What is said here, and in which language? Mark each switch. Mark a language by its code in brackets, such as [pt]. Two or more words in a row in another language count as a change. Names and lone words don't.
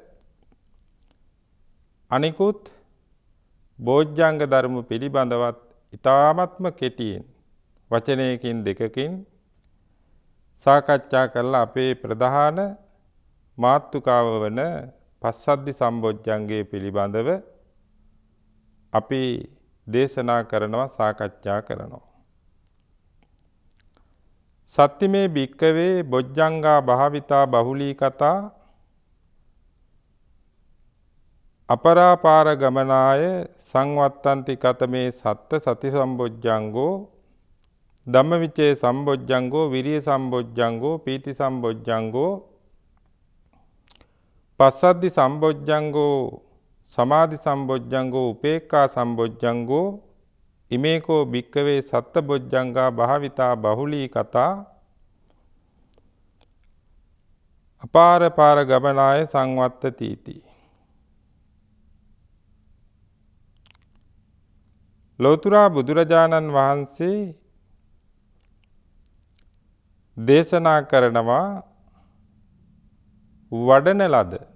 [si] අනිකුත් බොජ්ජංග ධර්ම පිළිබඳවත් ඊ타ත්ම කෙටියෙන් වචනයකින් දෙකකින් සාකච්ඡා කරලා අපේ ප්‍රධාන මාතෘකාව වන පස්සද්ධි සම්බොජ්ජංගයේ පිළිබඳව අපි දේශනා කරනවා සාකච්ඡා කරනවා. [pi] සත්තිමේ භික්කවේ බොජ්ජංගා භාවිතා බහුලී කතා අපරාපාර ගමනාය සංවත්තන්ති කතමේ සත්ත සති සම්බොජ්ජංගෝ ධම්මවිචේ සම්බොජ්ජංගෝ විරිය සම්බොජ්ජංගෝ පීති සම්බොජ්ජංගෝ පස්සද්ධි සම්බොජ්ජංගෝ සමාධි සම්බොජ්ජංගෝ උපේක්ඛා සම්බොජ්ජංගෝ ඉමේකෝ භික්කවේ සත්ත බොජ්ජංගා භාවිතා බහුලී කතා අපාර පාර ගමනාය සංවත්තතිති. [si] ලෝතුරා බුදුරජාණන් වහන්සේ දේශනා කරනවා වඩන ලද